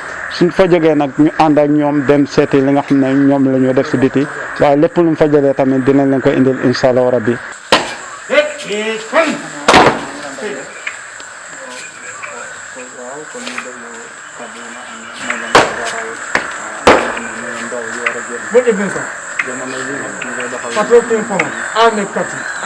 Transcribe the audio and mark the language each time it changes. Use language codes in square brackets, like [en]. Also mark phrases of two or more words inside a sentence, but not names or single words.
[wo] suñ fa jógee nag ñu ànd ak ñoom dem seeti li nga xam ne ñoom la ñu def si biti, waaye lépp lu mu fa jëlee tamit dinañ leen ko indil [ar] إن شاء الله ربي. [en] Good evening, sir. Patrol team from Army Captain.